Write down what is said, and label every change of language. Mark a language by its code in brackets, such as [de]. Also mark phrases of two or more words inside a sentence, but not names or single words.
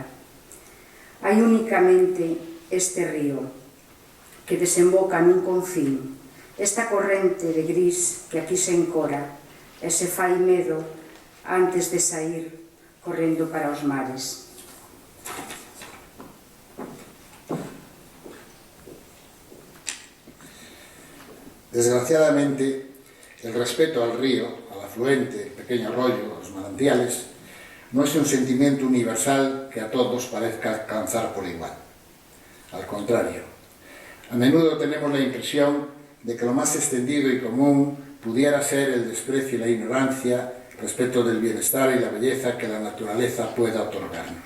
[gl] Hai únicamente este río que desemboca nun confín, esta corrente de gris que aquí se encora e se fai medo antes de sair correndo para os mares. [es] Desgraciadamente, el respeto al río, al afluente, pequeño arroyo, a los manantiales, no es un sentimiento universal que a todos parezca alcanzar por igual. Al contrario, a menudo tenemos la impresión de que lo más extendido y común pudiera ser el desprecio y la ignorancia respecto del bienestar y la belleza que la naturaleza pueda otorgarnos.